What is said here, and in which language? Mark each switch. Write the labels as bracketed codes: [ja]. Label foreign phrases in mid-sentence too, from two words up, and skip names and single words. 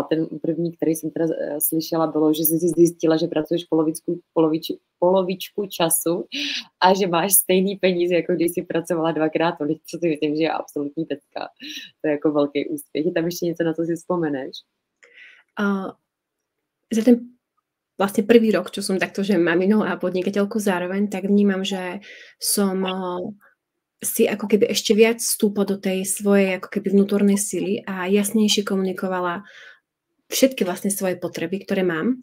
[cs] Ten první, který jsem teda slyšela, bylo, že jsi zjistila, že pracuješ polovičku času a že máš stejný peníze, jako když jsi pracovala 2x tolik, co si myslím, že je absolutní pecka. To je jako velký úspěch. Je tam ještě něco, na co si vzpomeneš? [sk] Za ten vlastne prvý rok, čo som takto, že maminou a podnikateľkou zároveň, tak vnímam, že som si ako keby ešte viac vstúpla do tej svojej ako keby vnútornej sily a jasnejšie komunikovala všetky vlastne svoje potreby, ktoré mám.